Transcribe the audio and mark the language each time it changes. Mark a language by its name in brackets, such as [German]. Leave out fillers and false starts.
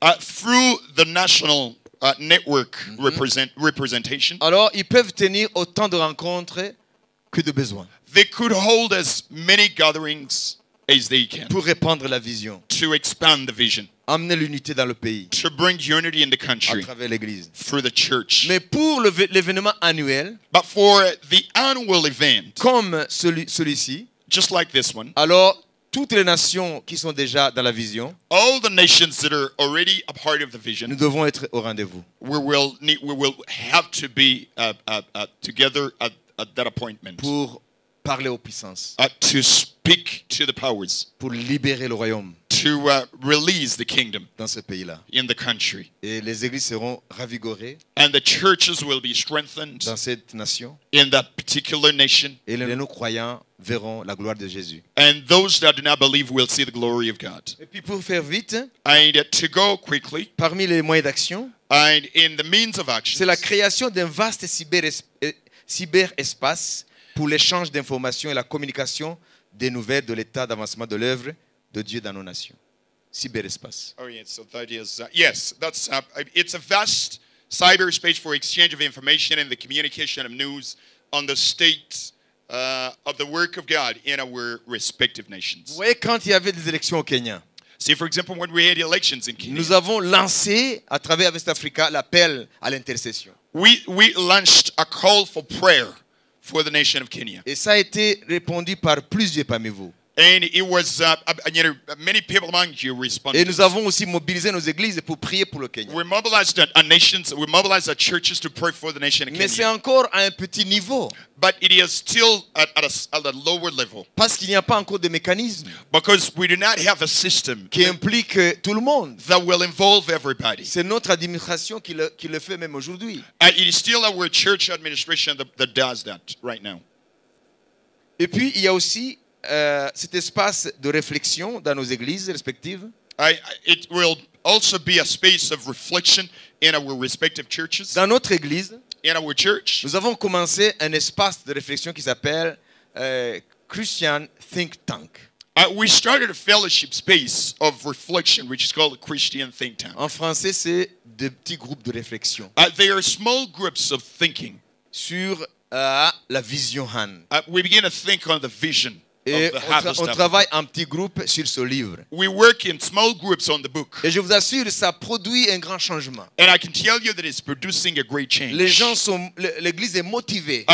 [English] through the national network representation, [French] alors ils peuvent tenir autant de rencontres que de besoin [English] they could hold as many gatherings as they can [French] pour répandre la vision, [English] to expand the vision, [French] amener l'unité dans le pays [English] to bring unity in the [French] à [English] country [French] travers l'Église. [English] through the church. [French] Mais pour l'événement annuel, [English] But for the annual event, [French] comme celui-ci, [English] just like this one, [French] alors toutes les nations qui sont déjà dans la vision, [English] all the nations that are already a part of the [French] nous [English] vision, [French] devons être au rendez-vous [English] we will have to be together at that appointment [French] pour parler aux puissances, [English] to speak to the powers, [French] pour libérer le royaume, [English] to to release the kingdom [French] dans ce pays-là. [English] in the country. [French] Et les églises seront ravigorées [English] And the churches will be strengthened [French] dans cette nation. [English] in that particular nation. [French] Et les non-croyants verront la gloire de Jésus. [English] And those that do not believe will see the glory of God. [French] Et puis pour faire vite, [English] And to go quickly, [French] parmi les moyens d'action, [English] and in the means of action, [French] c'est la création d'un vaste cyberespace pour l'échange d'informations et la communication des nouvelles de l'état d'avancement de l'œuvre de Dieu dans nos nations. Cyberespace. [English] oh yes, so that is yes, that's it's a vast cyberspace for exchange of information and the communication of news on the state of the work of God in our respective [French] Vous [English] nations. [French] voyez, quand il y avait des élections au Kenya, [English] See, for example, when we had elections in Kenya, [French] nous avons lancé, à travers West Africa, l'appel à l'intercession. [English] we launched a call for prayer for the nation of Kenya. [French] Et ça a été répondu par plusieurs parmi vous. [English] And it was, many people among you responded. [French] Et nous avons aussi mobilisé nos églises pour prier pour le Kenya. [English] We mobilized our nations, we mobilized our churches to pray for the nation of [French] Mais c'est [English] Kenya. [French] encore à un petit niveau, [English] But it is still at a lower level [French] parce qu'il n'y a pas encore de mécanisme [English] because we do not have a system [French] qui implique tout le monde. [English] that will involve everybody. [French] C'est notre administration qui le fait même aujourd'hui. [English] It is still our church administration that does that right now. [French] Et puis, il y a aussi cet espace de réflexion dans nos églises respectives. [English] It will also be a space of reflection in our respective churches. [French] Dans notre église, [English] In our church, [French] nous avons commencé un espace de réflexion qui s'appelle Christian Think Tank. [English] we started a fellowship space of reflection, which is called a Christian think tank. [French] En français, c'est de petits groupes de réflexion [English] They are small groups of thinking. [French] sur la vision Han. [English] We begin to think on the vision [French] Et [English] of the harvest. [French] on travaille en petits groupes sur ce livre. [English] We work in small groups on the book. [French] Et je vous assure, ça produit un grand changement. [English] And I can tell you that it's producing a great change. [French] Les gens l'église est motivée